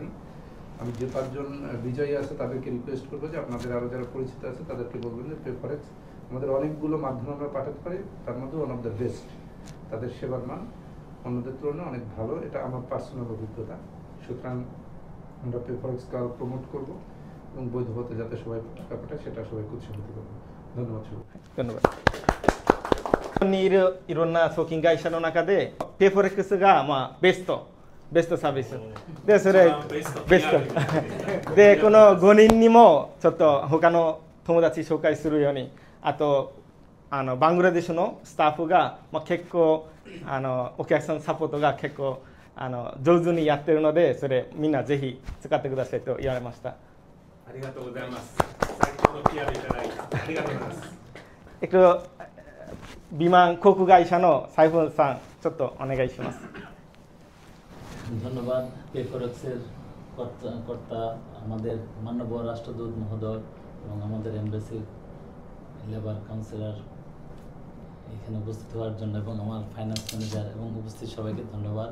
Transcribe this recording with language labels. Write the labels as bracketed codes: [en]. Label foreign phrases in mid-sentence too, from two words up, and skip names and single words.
[bn] আমি যে 5 জন বিজয়ী আছে তাদেরকে রিকোয়েস্ট করবো যে আপনাদের আরও যারা পরিচিত আছে তাদেরকে বলবেন যে পেফরেক্স আমাদের অনেকগুলো মাধ্যমে আমরা পাঠাতে পারি, তার মধ্যে [en] one of the best. [bn] তাদের সেবার মান অন্যদের তুলনায় অনেক ভালো, এটা আমার পার্সোনাল অভিজ্ঞতা। সুতরাং আমরা পেফরেক্সকে আরও প্রমোট করবো এবং বৈধ হতে যাতে সবাই টাকা পাঠায় সেটা সবাইকে উৎসাহিত করবো। ধন্যবাদ সবাই। ধন্যবাদ。 [ja] にいろんな送金会社の中でペイフォレックスがまあベストサービスで、それベストでこの5人にもちょっと他の友達紹介するように、あとバングラデシュのスタッフがまあ結構お客さんサポートが結構上手にやってるので、それみんなぜひ使ってくださいと言われました。ありがとうございます。先ほど PR いただいてありがとうございます。 একটু বিমান 航空会社のサイフンさんちょっとお願いします。 [bn] ধন্যবাদ পেফরেক্সের কর্তা আমাদের মাননীয় রাষ্ট্রদূত মহোদয় এবং আমাদের এমবাসির [en] labour counsellor [bn] এখানে উপস্থিত হওয়ার জন্য, এবং আমার [en] finance manager [bn] এবং উপস্থিত সবাইকে ধন্যবাদ।